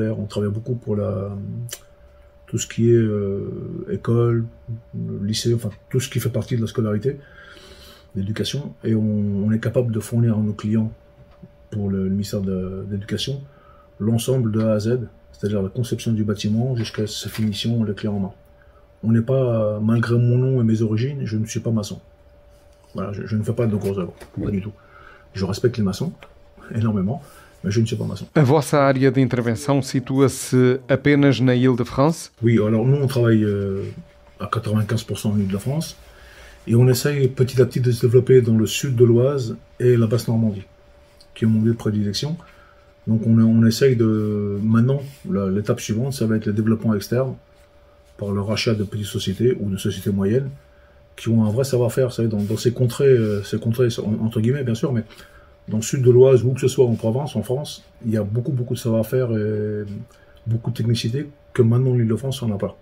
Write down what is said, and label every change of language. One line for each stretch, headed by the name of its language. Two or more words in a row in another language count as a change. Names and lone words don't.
French: On travaille beaucoup pour tout ce qui est école, lycée, enfin tout ce qui fait partie de la scolarité, l'éducation, et on est capable de fournir à nos clients, pour le ministère de l'Éducation, l'ensemble de A à Z, c'est-à-dire la conception du bâtiment jusqu'à sa finition, les clés en main. On n'est pas, malgré mon nom et mes origines, je ne suis pas maçon. Voilà, je ne fais pas de grosses œuvres, pas du tout. Je respecte les maçons, énormément, mas je ne suis pas maçon.
Portuguese: A vossa área de intervenção situa-se apenas na Île-de-France?
French: Oui, alors nous on travaille à 95% en Île-de-France, et on essaye petit à petit de se développer dans le sud de l'Oise et la Basse-Normandie, qui est mon lieu de prédilection. Donc on essaye de... Maintenant, l'étape suivante, ça va être le développement externe, par le rachat de petites sociétés ou de sociétés moyennes, qui ont un vrai savoir-faire, dans ces contrées, entre guillemets bien sûr, mais dans le sud de l'Oise, où que ce soit en Provence, en France, il y a beaucoup de savoir-faire et beaucoup de technicité que maintenant l'Île-de-France n'en a pas.